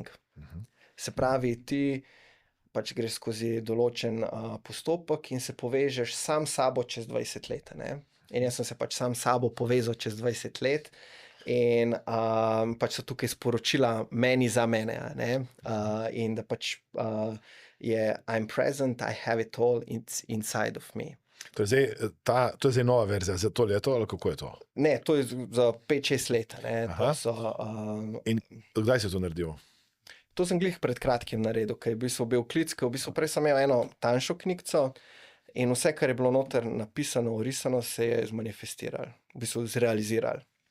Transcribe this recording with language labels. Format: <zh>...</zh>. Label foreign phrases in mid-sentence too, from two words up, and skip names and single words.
<sl>Se pravi, ti pač greš skozi določen postopek in se povežeš sam s sabo čez 20 let, ne. In jaz sem se pač sam s sabo povezal čez 20 let. In pač so tukaj sporočila meni za mene, a ne? In da pač je</sl> <en>I'm present, I have it all, it's inside of me.</en> <sl>To je zdaj nova verzija za to leto, ali kako je to? Ne, to je za 5-6 let, ne? Aha. To so, In kdaj si to naredil? to sem glih pred kratkim naredil, ker je v bistvu bil klic, ker v bistvu prej sem imel eno tanjšo knjigico in vse, kar je bilo noter napisano, orisano, se je zmanifestiralo, v bistvu zrealiziralo.</sl>